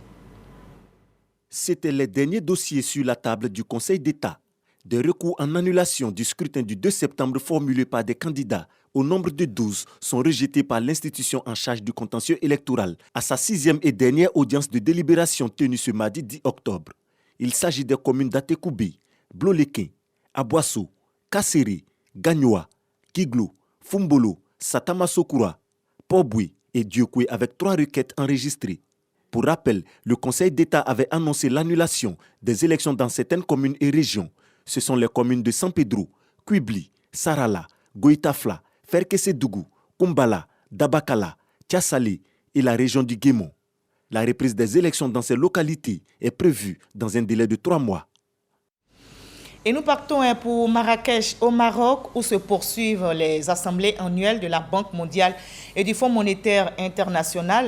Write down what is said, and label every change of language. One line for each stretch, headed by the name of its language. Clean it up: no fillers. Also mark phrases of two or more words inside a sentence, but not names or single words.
French: C'étaient les derniers dossiers sur la table du Conseil d'État. Des recours en annulation du scrutin du 2 septembre formulés par des candidats au nombre de 12 sont rejetés par l'institution en charge du contentieux électoral à sa 6e et dernière audience de délibération tenue ce mardi 10 octobre. Il s'agit des communes d'Atekoubé, Blolequin, Aboasso, Kasséré, Gagnoa, Kiglo, Fumbolo, Satama-Sokura, Poboué et Diokoué avec 3 requêtes enregistrées. Pour rappel, le Conseil d'État avait annoncé l'annulation des élections dans certaines communes et régions. Ce sont les communes de San Pedro, Quibli, Sarala, Goïtafla, Ferkessédougou, Kumbala, Dabakala, Tiasalé et la région du Guémon. La reprise des élections dans ces localités est prévue dans un délai de 3 mois. Et nous partons pour Marrakech, au Maroc, où se poursuivent les assemblées annuelles de la Banque mondiale et du Fonds monétaire international.